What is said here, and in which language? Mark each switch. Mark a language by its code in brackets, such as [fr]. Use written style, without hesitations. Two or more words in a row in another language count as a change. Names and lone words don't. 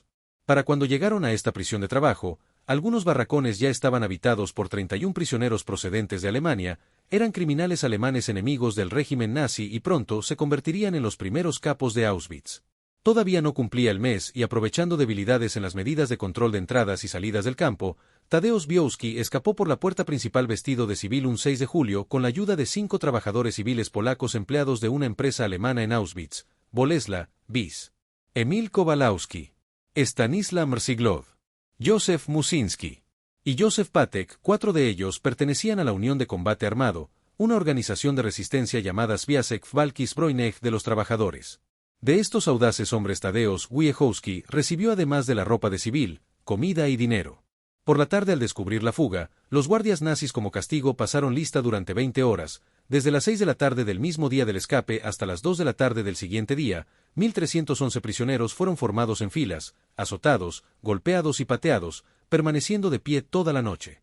[es] Para cuando llegaron a esta prisión de trabajo, algunos barracones ya estaban habitados por 31 prisioneros procedentes de Alemania, eran criminales alemanes enemigos del régimen nazi y pronto se convertirían en los primeros capos de Auschwitz. Todavía no cumplía el mes y aprovechando debilidades en las medidas de control de entradas y salidas del campo, Tadeusz Białowski escapó por la puerta principal vestido de civil un 6 de julio con la ayuda de 5 trabajadores civiles polacos empleados de una empresa alemana en Auschwitz, Bolesław, bis. Emil Kowalowski, Stanisław Mrzyglov, Józef Musinski y Józef Patek. 4 de ellos pertenecían a la Unión de Combate Armado, una organización de resistencia llamada Związek Walki Zbrojnej de los Trabajadores. De estos audaces hombres Tadeusz Wojciechowski recibió además de la ropa de civil, comida y dinero. Por la tarde al descubrir la fuga, los guardias nazis como castigo pasaron lista durante 20 horas, desde las 6 de la tarde del mismo día del escape hasta las 2 de la tarde del siguiente día, 1.311 prisioneros fueron formados en filas, azotados, golpeados y pateados, permaneciendo de pie toda la noche.